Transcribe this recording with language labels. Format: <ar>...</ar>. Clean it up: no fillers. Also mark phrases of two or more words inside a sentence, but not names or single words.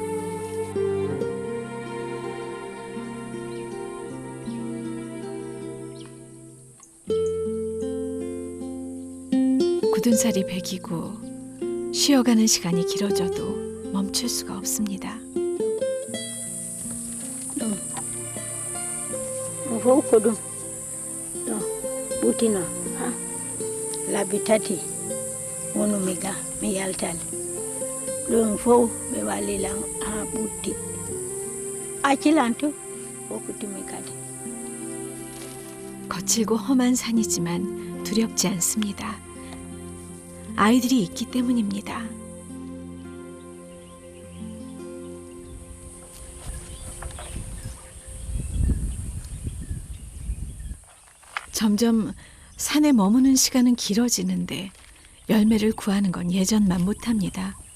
<ko>굳은 살이 배기고 쉬어가는 시간이 길어져도 멈출 수가 없습니다.</ko> <ff>fof ko ɗum ɗo ɓutino ha labbi tati wonumi ga mi yaltale ɗum fof ɓe wallilan ha ɓutti accilan to hokkutimi kadi.</ff> <ko>거칠고 험한 산이지만 두렵지 않습니다. 아이들이 있기 때문입니다. 점점 산에 머무는 시간은 길어지는데 열매를 구하는 건 예전만 못합니다.</ko>